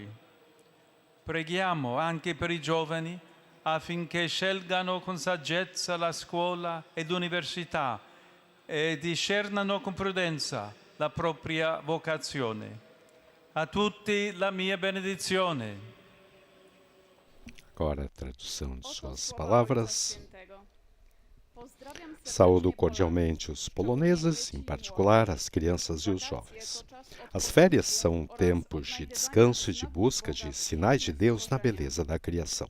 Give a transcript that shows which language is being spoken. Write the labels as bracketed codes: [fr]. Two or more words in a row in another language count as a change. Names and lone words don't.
[it] Preghiamo anche per i giovani affinché scelgano con saggezza la scuola e l'università e discernano con prudenza la propria vocazione. A tutti la mia benedizione. [pt] Agora a tradução de suas palavras. Saúdo cordialmente os poloneses, em particular as crianças e os jovens. As férias são tempos de descanso e de busca de sinais de Deus na beleza da criação.